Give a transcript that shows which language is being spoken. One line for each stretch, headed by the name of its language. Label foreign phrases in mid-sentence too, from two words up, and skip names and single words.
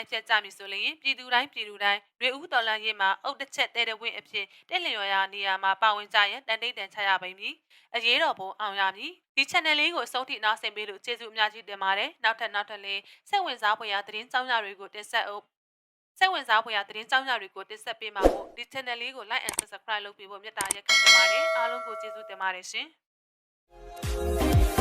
Burmese: တိုက်ဖြတ်ကြမည်ဆိုလျှင်ပြည်သူတိုင်းတွေဦးတော်လန်ရေးမှာအုတ်တစ်ချက်တဲတဲ့ဝင်းအဖြစ်တက်လျော်ရာနေရာမှာပါဝင်ကြရန်တန်တိတ်တန်ချရပါမည်အရေးတော်ပုံအောင်ရမည်ဒီ channel လေးကိုအဆုံးထိနားဆင်ပေးလို့ကျေးဇူးအများကြီးတင်ပါတယ်နောက်ထပ်လေးစိတ်ဝင်စားဖွယ်ရာသတင်းကြောင်းရာတွေကိုတင်ဆက်ပေးမှာမို့ဒီ channel လေးကို
English: like and subscribe
Burmese: လုပ်ပေးဖို့မေတ္တာရက်ခံပါတယ်အားလုံးကိုကျေးဇူးတင်ပါတယ်ရှင်